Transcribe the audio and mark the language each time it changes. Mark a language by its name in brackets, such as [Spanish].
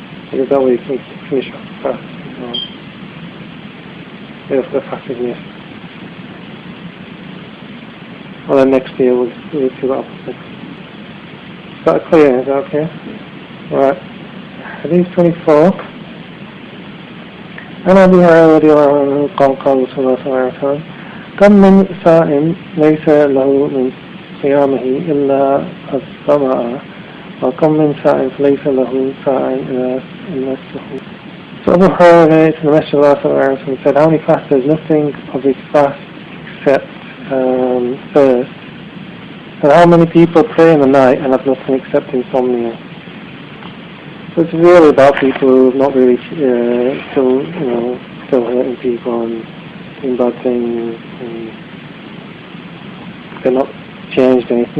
[English] Because that way you can finish off the fast as well. If the fast is missed. Well then next year we'll see what happens next. Is that clear? Is that okay? Alright. Hadith 24. [Arabic] عن أبي هريرة رضي الله عنه قال قال رسول الله صلى الله عليه وسلم كم من صائم ليس له من صيامه إلا الظمأ وكم من صائم ليس له صائم إلا السحور. [English] So Abu Hurairah to the Messenger of Allah said, how many fasts? There's nothing of his fast except thirst. And how many people pray in the night and have nothing except insomnia? So it's really about people who have not really still hurting people and doing bad things, and they're not changed anything.